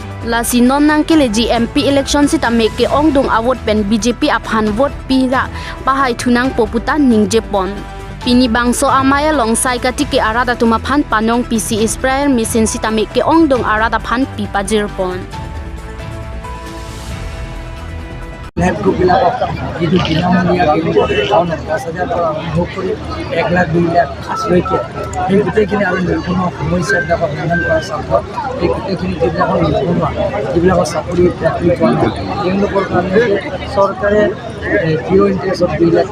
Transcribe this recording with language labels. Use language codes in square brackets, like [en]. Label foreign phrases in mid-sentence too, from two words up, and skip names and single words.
[mjw] Lasi non nangkele [en] MP election [mjw] sita meke ongdung awot pen BJP aphan vote pira pahai thunang poputa ningjepon. Pini bangso amaya long sai katike arada tuma phan panong PC [en] sprayer machine [mjw] sita meke ongdong arada phan pipa jirpon. [en] Net group [as] বিলাকক যিটো বিনামূলীয়া টাউন 10,000 পৰা আৰম্ভ কৰি 1 লাখ 2 লাখ লৈকে এই গোটেইখিনি আৰু নিবনুৱা সমস্যাবিলাকক সমাধান কৰাৰ স্বাৰ্থত এই গোটেইখিনি যিবিলাকৰ চাকৰি প্ৰাপ্তি পোৱা নাই তেওঁলোকৰ কাৰণে চৰকাৰে 0 ইণ্টাৰেষ্টত 2 লাখ